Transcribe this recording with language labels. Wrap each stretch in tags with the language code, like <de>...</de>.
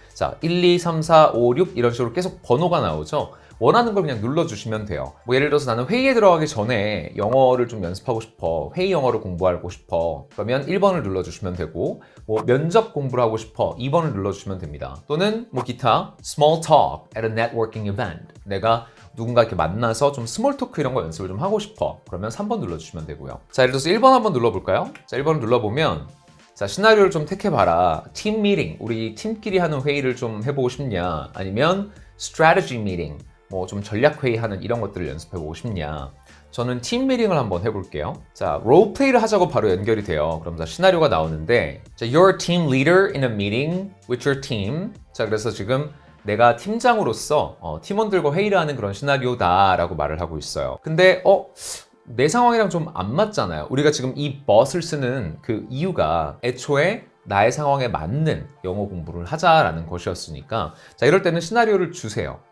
<ko>자, 1, 2, 3, 4, 5, 6 이런 식으로 계속 번호가 나오죠. 원하는 걸 그냥 눌러주시면 돼요. 뭐 예를 들어서 나는 회의에 들어가기 전에 영어를 좀 연습하고 싶어. 회의 영어를 공부하고 싶어. 그러면 1번을 눌러주시면 되고 뭐 면접 공부를 하고 싶어. 2번을 눌러주시면 됩니다. 또는 뭐 기타</ko> <en>Small talk at a networking event.</en> <ko>내가 누군가 이렇게 만나서 좀 스몰 토크 이런 거 연습을 좀 하고 싶어. 그러면 3번 눌러주시면 되고요. 자, 예를 들어서 1번 한번 눌러볼까요? 자, 1번을 눌러보면 자, 시나리오를 좀 택해봐라. 팀 미팅, 우리 팀끼리 하는 회의를 좀 해보고 싶냐? 아니면</ko> <en>strategy meeting,</en> <ko>뭐 좀 전략 회의하는 이런 것들을 연습해보고 싶냐? 저는 팀 미팅을 한번 해볼게요. 자, 롤플레이를 하자고 바로 연결이 돼요. 그럼 자, 시나리오가 나오는데 자,</ko> <en>You're a team leader in a meeting with your team.</en> <ko>자, 그래서 지금 내가 팀장으로서 팀원들과 회의를 하는 그런 시나리오다라고 말을 하고 있어요. 근데 내 상황이랑 좀 안 맞잖아요. 우리가 지금 이 but을 쓰는 그 이유가 애초에 나의 상황에 맞는 영어 공부를 하자라는 것이었으니까 자, 이럴 때는 시나리오를 주세요.</ko>